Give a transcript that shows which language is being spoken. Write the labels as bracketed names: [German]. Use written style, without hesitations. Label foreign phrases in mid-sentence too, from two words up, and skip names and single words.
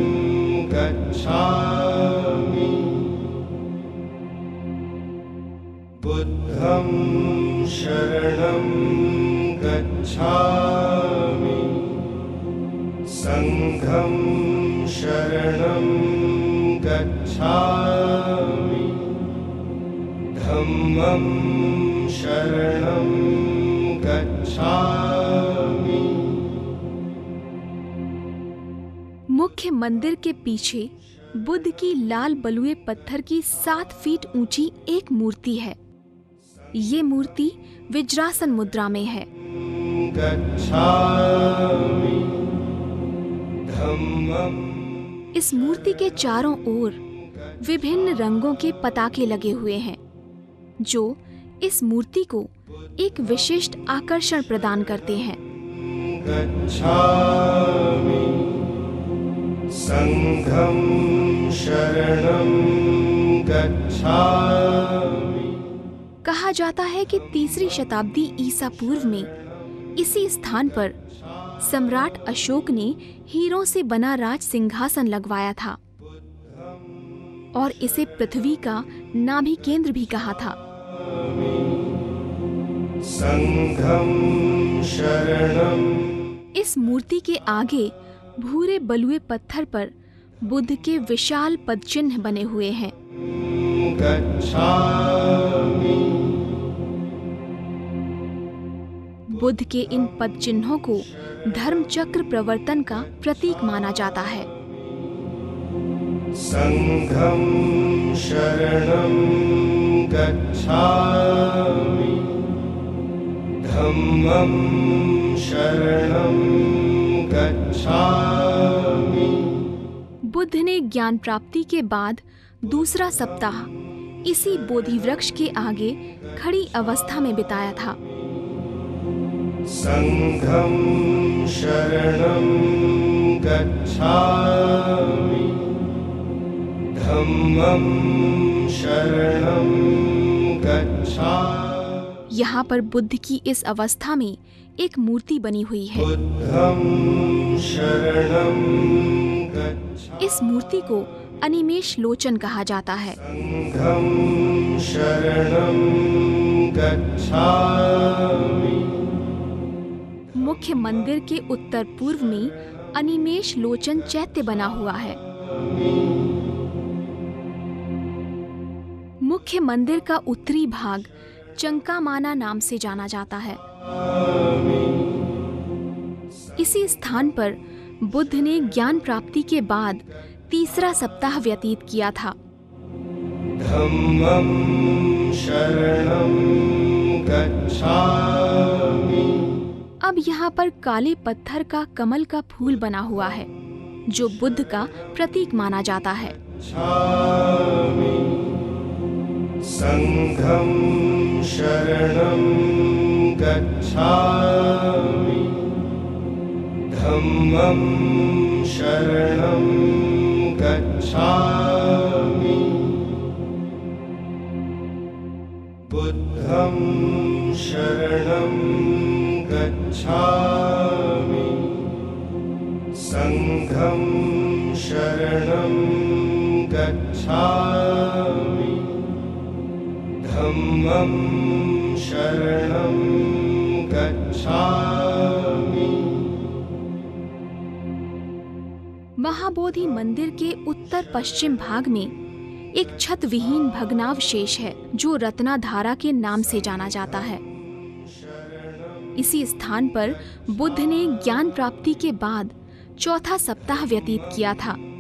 [Pali] गच्छामि बुद्धं शरणं गच्छामि संघं शरणं गच्छामि धम्मं शरणं गच्छामि। [Hindi] मुख्य मंदिर के पीछे बुद्ध की लाल बलुए पत्थर की 7 फीट ऊंची एक मूर्ति है। ये मूर्ति वज्रासन मुद्रा में है। [Pali] गच्छामि धम्मं [Hindi] इस मूर्ति के चारों ओर विभिन्न रंगों के पताके लगे हुए हैं, जो इस मूर्ति को एक विशिष्ट आकर्षण प्रदान करते हैं। [Pali] गच्छामि संघं शरणं गच्छामि [Hindi] कहा जाता है कि 3री शताब्दी ईसा पूर्व में इसी स्थान पर सम्राट अशोक ने हीरों से बना राज सिंहासन लगवाया था और इसे पृथ्वी का नाभि केंद्र भी कहा था। [Pali] संघं शरणं [Hindi] इस मूर्ति के आगे भूरे बलुए पत्थर पर बुद्ध के विशाल पदचिन्ह बने हुए हैं। [Pali] गच्छामि [Hindi] बुद्ध के इन पदचिन्हों को धर्म चक्र प्रवर्तन का प्रतीक माना जाता है। [Pali] संघं शरणं गच्छामि धम्मं शरणं गच्छामि। [Hindi] बुद्ध ने ज्ञान प्राप्ति के बाद दूसरा सप्ताह इसी बोधि वृक्ष के आगे खड़ी अवस्था में बिताया था। [Pali] संघं शरणं गच्छामि। धम्मं शरणं गच्छामि। [Hindi] यहाँ पर बुद्ध की इस अवस्था में एक मूर्ति बनी हुई है। [Pali] बुद्धं शरणं गच्छामि। [Hindi] इस मूर्ति को अनिमेष लोचन कहा जाता है। [Pali] संघं शरणं गच्छामि। [Hindi] मुख्य मंदिर के उत्तर पूर्व में अनिमेष लोचन चैत्य बना हुआ है। मुख्य मंदिर का उत्तरी भाग चंकामाना नाम से जाना जाता है। इसी स्थान पर बुद्ध ने ज्ञान प्राप्ति के बाद तीसरा सप्ताह व्यतीत किया था। [Pali] धम्मं शरणं गच्छामि। [Hindi] अब यहाँ पर काले पत्थर का कमल का फूल बना हुआ है, जो बुद्ध का प्रतीक माना जाता है। [Pali] संघं शरणं गच्छामि। धम्मं शरणं गच्छामि। बुद्धं शरणं गच्छामि। संघं शरणं गच्छामि। धम्मं शरणं गच्छामि। [Hindi] महाबोधि मंदिर के उत्तर पश्चिम भाग में एक छत विहीन भग्नावशेष है, जो रत्नाधारा के नाम से जाना जाता है। इसी स्थान पर बुद्ध ने ज्ञान प्राप्ति के बाद चौथा सप्ताह व्यतीत किया था।